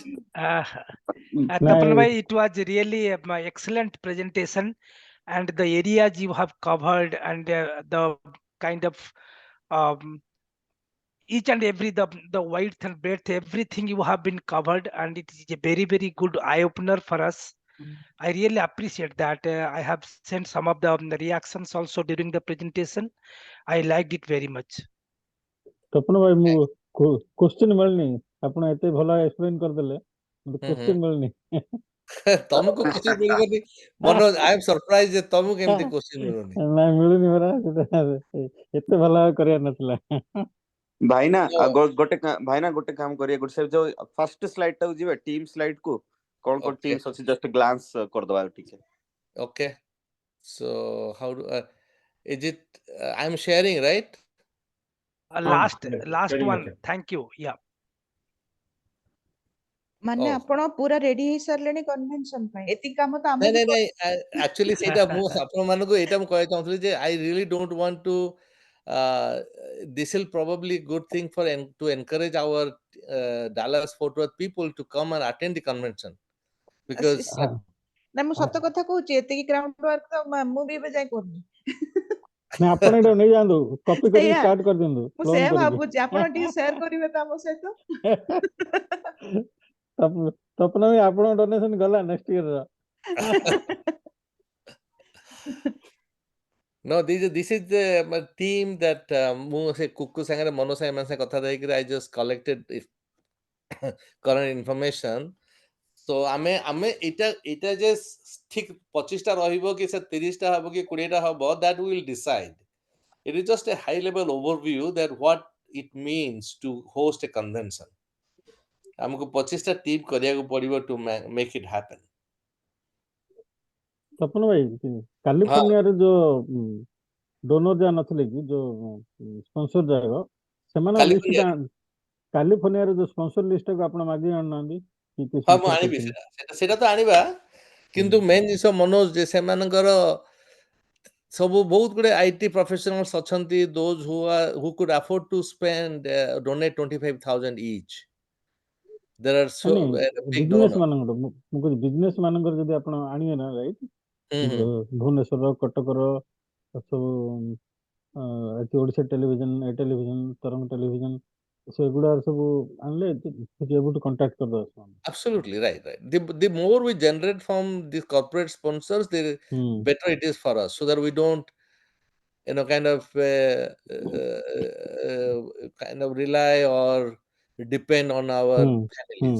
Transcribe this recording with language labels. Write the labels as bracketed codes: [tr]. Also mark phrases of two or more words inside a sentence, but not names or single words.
[en] Tapan bhai, it was really my excellent presentation, and the areas you have covered, and the kind of um, each and every the width and breadth, everything you have been covered, and it is a very good eye opener for us. I really appreciate that. I have sent some of the reactions also during the presentation. I liked it very much. [or] ତପନ ଭାଇ ମୁଁ କ୍ୱେଶ୍ଚିନ୍ ମିଳୁନି ଆପଣ ଏତେ ଭଲ ଏକ୍ସପ୍ଲେନ୍ କରିଦେଲେ ମତେ କ୍ୱେଶ୍ଚିନ୍ ମିଳୁନି ତମକୁ କ୍ୱେଶ୍ଚିନ୍ ମିଳିବନି ମନୋଜ [en] I am surprise [or] ଯେ ତମକୁ କେମିତି କ୍ୱେଶ୍ଚିନ୍ ମିଳୁନି ନାଇଁ ମିଳୁନି ପରା ଏତେ ଭଲ ଭାବେ କରିବାର ନଥିଲା ଭାଇନା [en] So, [or] ଭାଇନା ଗୋଟେ କାମ କରିବେ ଗୋଟେ ସେ ଯୋଉ [en] first slide [or] ଟାକୁ ଯିବେ [en] team slide [or] କୁ କଣ କଣ [en] okay, [or] टीम्स ଅଛି [en] just glance [or] କରିଦବା ଟିକେ [en] okay. So how do is it I'm sharing, right? Last very one. much. Thank you. Yeah. [or] ମାନେ [en] Oh. [or] ଆପଣ ପୁରା ରେଡି ହେଇ ସାରିଲେଣି କନଭେନସନ ପାଇଁ ଏତିକି କାମ ତ ନାଇଁ ଆମକୁ ନାଇଁ ନାଇଁ [en] actually [or] ସେଇଟା ମୁଁ ଆପଣମାନଙ୍କୁ ଏଇଟା ମୁଁ କହିବାକୁ ଚାହୁଁଥିଲି ଯେ [en] I really don't want to this will probably good thing for to encourage our Dallas Fort Worth people to come and attend the convention because [or] ନା ମୁଁ ସତ କଥା କହୁଛି ଏତିକି [en] ground work [or] ତ ମୁଁ ବି ଏବେ ଯାଇ କରୁନି ନାଇଁ ଆପଣ ଏଇଟା ନେଇଯାଆନ୍ତୁ କପି କରିକି ସେଇଆ ଷ୍ଟାର୍ଟ କରିଦିଅନ୍ତୁ ମୁଁ କ୍ଲୋନ୍ ସେଇଆ କରିକି ଭାବୁଛି ଆପଣ ଟିକେ ସେୟାର କରିବେ ତ ଆମ ସହିତ ତପନ ଭାଇ ଆପଣଙ୍କ ଡୋନେସନ ଗଲା [en] next year [or] ର [en] No, this is the team that [or] ମୁଁ ସେ କୁକୁ ସାଙ୍ଗରେ ମନୋଜ ସାଙ୍ଗରେ ଏମାନଙ୍କ ସାଙ୍ଗେ କଥା ଦେଇକିରି [en] I just collected current information. [or] So ଆମେ ଏଇଟା ଯେ ଠିକ 25ଟା ରହିବ କି ସେ 30ଟା ହବ କି 20ଟା ହବ [en] that we will decide. It is just a high level overview that what it means to host a convention. [or] ଆମକୁ 25ଟା ଟିମ୍ କରିବାକୁ ପଡିବ [en] to make it happen. [or] ତପନ ଭାଇ କାଲିଫର୍ଣ୍ଣିଆରେ ଯୋଉ ଡୋନର ଯାହା ନଥିଲେ କି ଯୋଉ ସ୍ପନ୍ସର ଯାକ ସେମାନଙ୍କ ଲିଷ୍ଟ କାଲିଫର୍ଣ୍ଣିଆରେ ଯୋଉ ସ୍ପନ୍ସର ଲିଷ୍ଟକୁ ଆପଣ ମାଗି ଆଣୁନାହାନ୍ତି ହଁ ମୁଁ ଆଣିବି ସେଟା ତ ଆଣିବା କିନ୍ତୁ ମେନ୍ ଜିନିଷ ମନୋଜ ଯେ ସେମାନଙ୍କର ସବୁ ବହୁତ ଗୁଡେ [en] IT professionals [or] ଅଛନ୍ତି [en] those who could afford to spend donate 25,000 each. There are so big ବିଜନେସ donors. [or] ମାନଙ୍କର ମୁଁ କହୁଛି ବିଜନେସ ମାନଙ୍କର ଯଦି ଆପଣ ଆଣିବେ ନା ରାଇଟ୍ ଭୁବନେଶ୍ୱର କଟକର ସବୁ ଓଡ଼ିଶା ଟେଲିଭିଜନ ତରଙ୍ଗ ଟେଲିଭିଜନ ସେଗୁଡା ସବୁ ଆଣିଲେ [en] able to contact [or] କରିଦେବା [en] Absolutely right. The more we generate from the corporate sponsors, the better it is for us, so that we don't kind of rely or depend on our families.